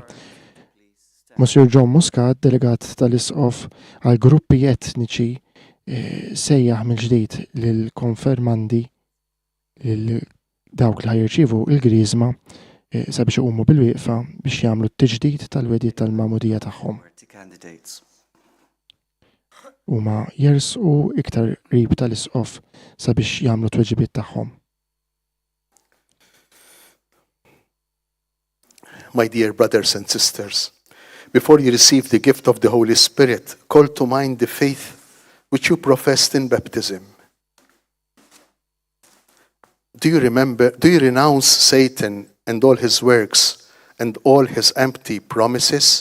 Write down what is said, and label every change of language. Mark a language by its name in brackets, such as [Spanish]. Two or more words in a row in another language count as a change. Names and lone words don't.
[Maltese] Monsieur John Muscat, delegat tal-isqof għal gruppi etniċi, sejjaħ mill-ġdid lill-konfermandi lil dawk li ħajirċievu l-griżma sabiex iqumu bil-wieqfa biex jagħmlu t-tiġdid tal-wedid tal-Magħmudija tagħhom. Huma jersqu iktar qrib tal-isqof sabiex jagħmlu t-tweġibiet tagħhom. [English] My dear brothers and sisters, before you receive the gift of the Holy Spirit, call to mind the faith which you professed in baptism. Do you renounce Satan and all his works and all his empty promises?